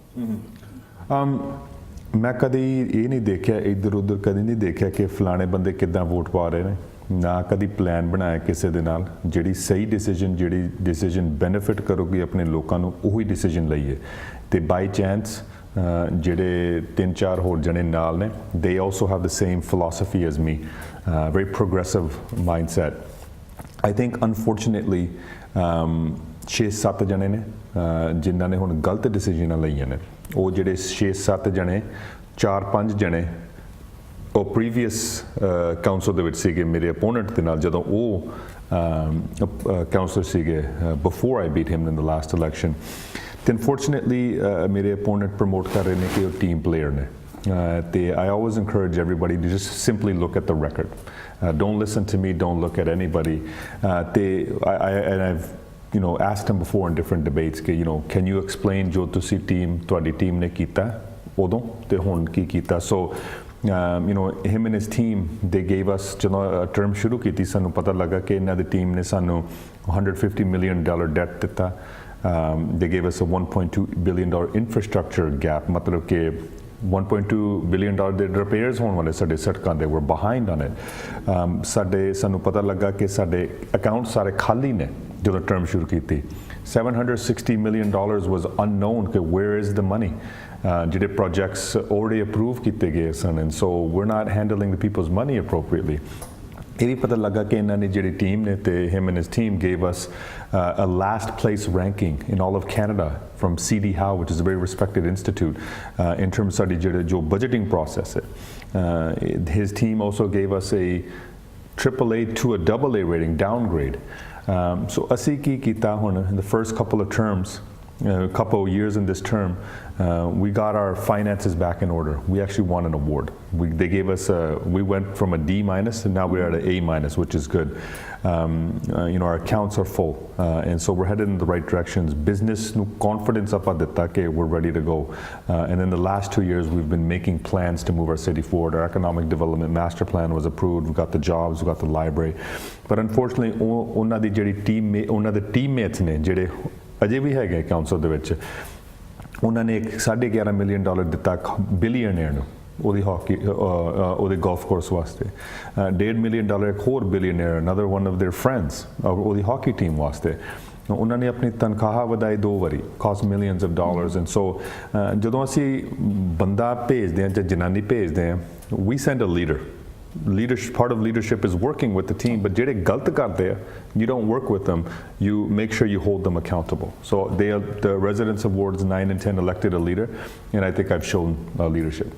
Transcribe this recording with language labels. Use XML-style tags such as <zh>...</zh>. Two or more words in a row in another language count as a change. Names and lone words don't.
<pa>ਮੈਂ ਕਦੀ ਇਹ ਨਹੀਂ ਦੇਖਿਆ, ਇੱਧਰ ਉੱਧਰ ਕਦੀ ਨਹੀਂ ਦੇਖਿਆ ਕਿ ਫਲਾਣੇ ਬੰਦੇ ਕਿੱਦਾਂ ਵੋਟ ਪਾ ਰਹੇ ਨੇ. ਨਾ ਕਦੀ ਪਲਾਨ ਬਣਾਇਆ ਕਿਸੇ ਦੇ ਨਾਲ. ਜਿਹੜੀ ਸਹੀ ਜਿਹੜੀ</pa> <en>decision benefit</en> <pa>ਕਰੂਗੀ ਆਪਣੇ ਲੋਕਾਂ ਨੂੰ, ਉਹੀ ਡਿਸੀਜਨ ਲਈਏ. ਤੇ</pa> <en>by chance</en> <pa>ਜਿਹੜੇ 3-4 ਹੋਰ ਜਣੇ ਨਾਲ ਨੇ,</pa> <en>they also have the same philosophy as me, very progressive mindset. I think unfortunately</en> <pa>6-7 ਜਣੇ ਨੇ ਜਿਨ੍ਹਾਂ ਨੇ ਹੁਣ ਗਲਤ ਡਿਸੀਜਨਾਂ ਲਈਆਂ ਨੇ. ਉਹ ਜਿਹੜੇ 6-7 ਜਣੇ, 4-5 ਜਣੇ ਉਹ</pa> <en>previous council</en> <pa>ਦੇ ਵਿੱਚ ਸੀਗੇ ਮੇਰੇ ਅਪੋਨੈਂਟ ਦੇ ਨਾਲ ਜਦੋਂ ਉਹ ਕਾਉਂਸਲਰ ਸੀਗੇ</pa> <en>before I beat him in the last election</en> <pa>ਤੇ ਅਨਫੋਰਚੂਨੇਟਲੀ ਮੇਰੇ ਅਪੋਨੈਂਟ ਪ੍ਰਮੋਟ ਕਰ ਰਹੇ ਨੇ ਕਿ ਉਹ</pa> <en>team player</en> <pa>ਨੇ ਤੇ</pa> <en>I always encourage everybody to just simply look at the record. Don't listen to me, don't look at anybody. And I've asked him before in different debates</en> <pa>कि</pa> <en>can you explain</en> <pa>ਜੋ ਤੁਸੀ ਤੁਹਾਡੀ ਟੀਮ ਨੇ ਕੀਤਾ ਉਦੋਂ ਤੇ ਹੁਣ ਕੀ ਕੀਤਾ</pa> <en>so him and his team they gave us</en> <pa>ਜਦੋਂ term ਸ਼ੁਰੂ ਕੀਤੀ ਸਾਨੂੰ ਪਤਾ ਲੱਗਾ ਕਿ ਇਹਨਾਂ ਦੀ ਟੀਮ ਨੇ ਸਾਨੂੰ $150 million</pa> <en>debt ਦਿੱਤਾ they gave us a $1.2 billion infrastructure gap</en> <pa>ਮਤਲਬ ਕਿ $1.2 billion ਦੇ repairs ਹੋਣ ਵਾਲੇ ਸਾਡੇ ਸੜਕਾਂ ਦੇ</pa> <en>were behind on it</en> <pa>ਸਾਨੂੰ ਪਤਾ ਲੱਗਾ ਕਿ ਸਾਡੇ ਅਕਾਊਂਟ ਸਾਰੇ ਖਾਲੀ ਨੇ ਜਦੋਂ ਟਰਮ ਸ਼ੁਰੂ ਕੀਤੀ</pa> <en>$760 million was unknown ਕਿ where is the money ਜਿਹੜੇ projects already approved</en> <pa>ਕੀਤੇ ਗਏ ਸਨ</pa> <en>and so we're not handling the people's money appropriately</en> <pa>ਇਹ ਵੀ ਪਤਾ ਲੱਗਾ ਕਿ ਇਹਨਾਂ ਨੇ ਜਿਹੜੀ ਟੀਮ ਨੇ ਤੇ</pa> <en>him and his team gave us a last place ranking in all of Canada from CD Howe, which is a very respected institute in terms of जो budgeting process his team also gave us a AAA to a AA rating downgrade so</en> <pa>ਅਸੀਂ ਕੀ ਕੀਤਾ ਹੁਣ</pa> <en>in the first couple of terms a couple of years in this term we got our finances back in order. We actually won an award. They gave us we went from a D- and now we're at an A-, which is good. Our accounts are full and so we're headed in the right directions.</en> <pa>ਬਿਜ਼ਨਸ ਨੂੰ ਕਾਨਫੀਡੈਂਸ ਆਪਾਂ ਦਿੱਤਾ ਕਿ</pa> <en>we're ready to go and in the last 2 years we've been making plans to move our city forward. Our economic development master plan was approved. We got the jobs, we got the library, but unfortunately</en> <pa>ਉਹਨਾਂ ਦੀ ਜਿਹੜੀ ਉਹਨਾਂ ਦੇ teammates ਨੇ ਜਿਹੜੇ ਅਜੇ ਵੀ ਹੈਗੇ ਕਾਉਂਸਲ ਦੇ ਵਿੱਚ ਉਹਨਾਂ ਨੇ $11.5 million ਦਿੱਤਾ ਬਿਲੀਅਨਰ ਨੂੰ ਉਹਦੀ ਹਾਕੀ ਉਹਦੇ ਗੋਲਫ ਕੋਰਸ ਵਾਸਤੇ $1.5 million ਇੱਕ ਹੋਰ ਬਿਲੀਅਨਰ</pa> <en>another one of their friends</en> <pa>ਉਹਦੀ ਹਾਕੀ ਟੀਮ ਵਾਸਤੇ ਉਹਨਾਂ ਨੇ ਆਪਣੀ ਤਨਖਾਹ ਵਧਾਈ 2 ਵਾਰੀ</pa> <en>cost millions of dollars and so</en> <pa>ਜਦੋਂ ਅਸੀਂ ਬੰਦਾ ਭੇਜਦੇ ਹਾਂ ਜਾਂ ਜਨਾਨੀ ਭੇਜਦੇ ਹਾਂ</pa> <en>we send a leader part of leadership is working with the team but</en> <pa>ਜਿਹੜੇ ਗਲਤ ਕਰਦੇ ਆ</pa> <en>you don't work with them you make sure you hold them accountable so the residents of wards 9 and 10 elected a leader and I think I've shown leadership</en>